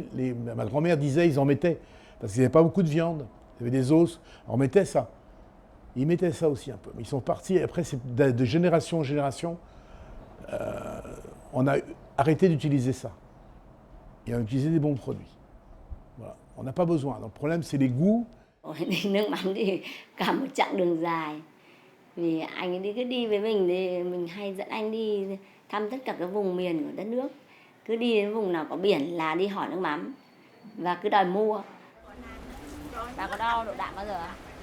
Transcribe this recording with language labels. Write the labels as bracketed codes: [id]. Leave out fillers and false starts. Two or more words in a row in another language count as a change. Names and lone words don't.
[fr] Ma grand-mère disait ils en mettaient, parce qu'il n'y avait pas beaucoup de viande, il y avait des os, on mettait ça. Ils mettaient ça aussi un peu. Mais ils sont partis, après, c'est de génération en génération, on a arrêté d'utiliser ça. Et on a utilisé des bons produits. Voilà. On n'a pas besoin. Donc, le problème, c'est les goûts. [vi] Đi nước mắm thì cả một chặng đường dài. Vì anh ấy cứ đi với mình thì mình hay dẫn anh đi thăm tất cả các vùng miền của đất nước. Cứ đi đến vùng nào có biển là đi hỏi nước mắm và cứ đòi mua. Bà có đo độ đạm bao giờ à?